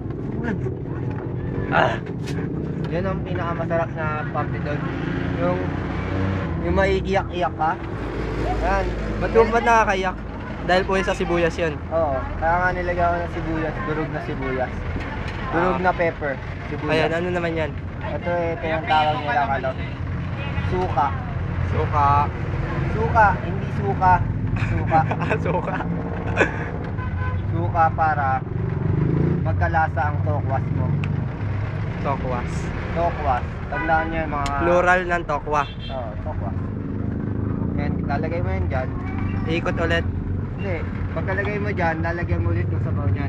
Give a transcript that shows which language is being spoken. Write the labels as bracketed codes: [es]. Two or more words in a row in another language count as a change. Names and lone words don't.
[tl] Yan ang pinakamasarap na [en] puppy dog. [tl] Yung maiiyak-iyak ka. Yan. Ba't yung ba't nakakayak? Dahil po yun sa sibuyas yun. Oo. Kaya nga nilagay ko ng sibuyas, durog na sibuyas. Durog na pepper. Sibuyas. Ayan, ano naman yan? Ito yung tawag nila kalo. Suka. Suka. Suka, hindi suka. Suka. Suka. Suka para magkalasa ang tokwas mo. Tokwas. Tokwas. Tandaan niyo yung mga... Plural ng tokwa. Oo, tokwas. Yan, lalagay mo yan dyan. Ikot ulit. Hindi, pagkalagay mo dyan, lalagyan mo ulit ng sabaw niyan.